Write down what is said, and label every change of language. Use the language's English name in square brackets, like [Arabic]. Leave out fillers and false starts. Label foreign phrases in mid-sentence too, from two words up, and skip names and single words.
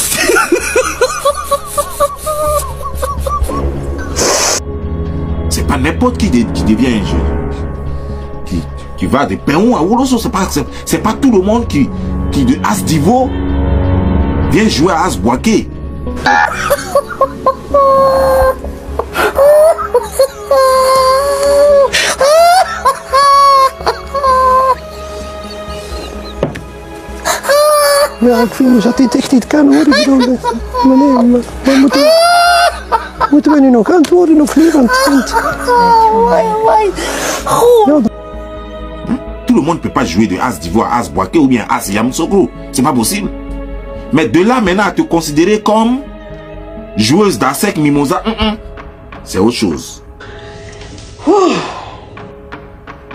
[French] C'est pas n'importe qui devient un jeune. Qui va de Péon à Woloso. C'est pas tout le monde qui de As Divo vient jouer à As Boaké. [Dutch] Ja, ik vind dat dit echt niet kan hoor. Ik bedoel, meneer, maar moeten we nu nog antwoorden of niet? Want [French] tout le monde ne peut pas jouer de As d'Ivoire à As Boaké ou bien As Yamoussoukro. C'est pas possible. Mais de là maintenant à te considérer comme joueuse d'Asek Mimosa, c'est autre chose.